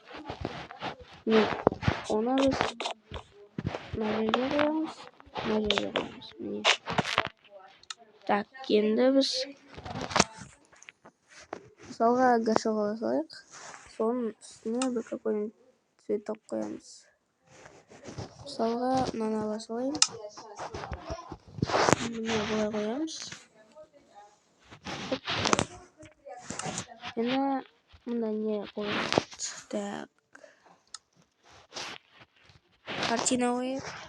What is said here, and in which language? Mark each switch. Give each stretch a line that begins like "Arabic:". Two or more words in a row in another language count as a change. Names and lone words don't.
Kazakh: Оны біз мына жерге қоямыз. Міне. Так, енді біз мысалға гашок ала салайық. Соның үстіне бір
Russian: какой-нибудь цветок
Kazakh: қоямыз. Мысалға мынаны ала салайын. Міне бұлай қоямыз. Енді мұнда не қоямыз? Так. Картина қояйық.